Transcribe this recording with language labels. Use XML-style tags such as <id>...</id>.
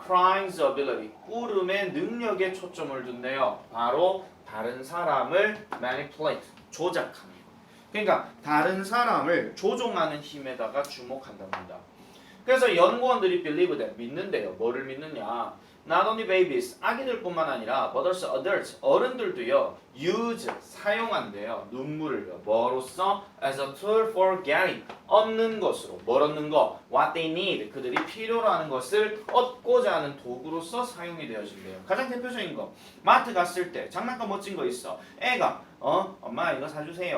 <en>crying's ability,</en> <ko>꾸름의 능력에 초점을 둔대요. 바로 다른 사람을 manipulate, 조작하는. 그러니까 다른 사람을 조종하는 힘에다가 주목한답니다. 그래서 연구원들이</ko> <en>believe that,</en> <ko>믿는데요. 뭐를 믿느냐?</ko> <en>Not only babies,</en> <ko>아기들뿐만 아니라</ko> <en>but also adults,</en> <ko>어른들도요. use, 사용한대요. 눈물을요. 뭐로써?</ko> <en>As a tool for getting,</en> <ko>얻는 것으로. 뭘 얻는 거?</ko> <en>What they need,</en> <ko>그들이 필요로 하는 것을 얻고자 하는 도구로서 사용이 되어진대요. 가장 대표적인 거. 마트 갔을 때 장난감 멋진 거 있어. 애가 엄마 이거 사주세요.</ko>